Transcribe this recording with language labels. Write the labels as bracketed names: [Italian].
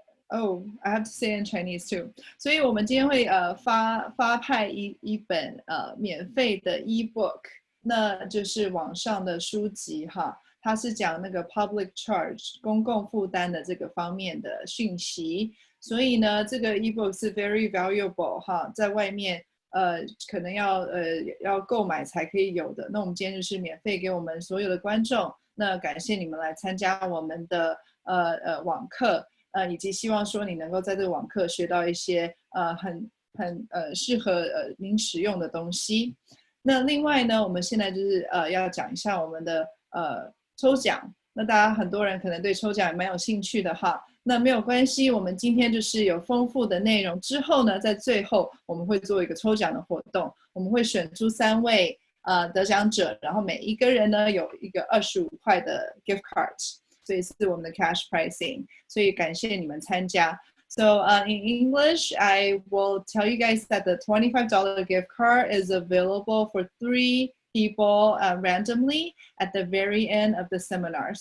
[English] Oh, I have to say in Chinese too. [Chinese] 所以我们今天会发派一本免费的 ebook，那就是网上的书籍哈，它是讲那个 public charge 公共负担的这个方面的讯息。所以呢，这个 ebook 是 [English] very valuable [Chinese] 哈，在外面可能要购买才可以有的。那我们今天就是免费给我们所有的观众，那感谢你们来参加我们的网课。以及希望说你能够在这个网课学到一些很适合您使用的东西。那另外呢，我们现在就是要讲一下我们的抽奖。那大家很多人可能对抽奖也蛮有兴趣的哈。那没有关系，我们今天就是有丰富的内容。之后呢，在最后我们会做一个抽奖的活动，我们会选出3位得奖者，然后每一个人呢有一个25块的 gift cards。所以是我们的 [English] cash pricing， [Chinese] 所以感谢你们参加。 [English] So in English, I will tell you guys that the $25 gift card is available for 3 people randomly at the very end of the seminar.